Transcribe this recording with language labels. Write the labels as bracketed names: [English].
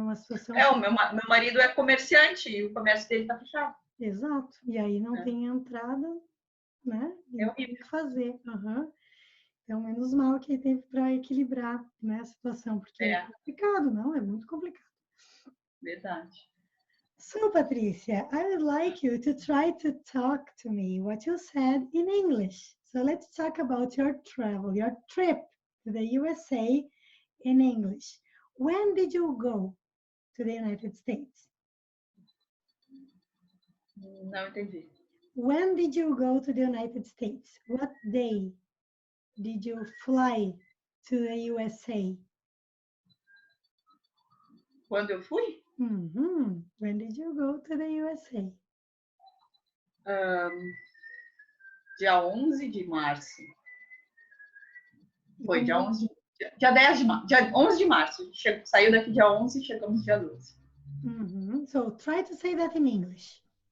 [Portuguese] Uma situação. O meu marido é comerciante e o comércio dele está fechado. Exato. E aí não tem entrada né? É Tem horrível. que fazer. Uhum. Então, menos mal que teve para equilibrar, né, a situação, porque é complicado, não? É muito complicado. Verdade. [English] So, Patricia, I would like you to try to talk to me what you said in English. So let's talk about your travel, your trip to the USA in English. When did you go to the United States? [Portuguese] Não entendi. [English] When did you go to the United States? What day did you fly to the USA? [Portuguese] Quando eu fui? [English] When did you go to the USA? [Portuguese] Dia 11 de março. E Foi dia como- 11 dia 10 de março. Dia 11 de março. Saiu daqui dia 11 e chegamos dia 12. [English] So try to say that in English.